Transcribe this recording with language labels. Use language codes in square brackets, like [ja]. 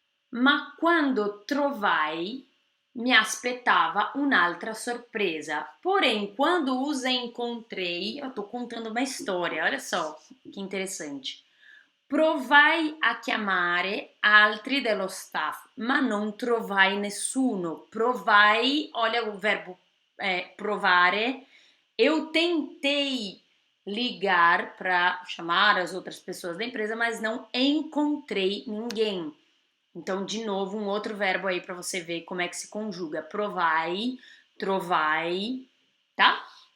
[it] Ma quando trovai mi aspettava un'altra sorpresa. [pt] Porém, quando os encontrei, eu tô contando uma história. Olha só que interessante. [it] Provai a chiamare altri dello staff, ma non trovai nessuno. [pt] Provai, olha o verbo provare. Eu tentei ligar para chamar as outras pessoas da empresa, mas não encontrei ninguém. Então, de novo, um outro verbo aí para você ver como é que se conjuga. [it] Provai, trovai, tá?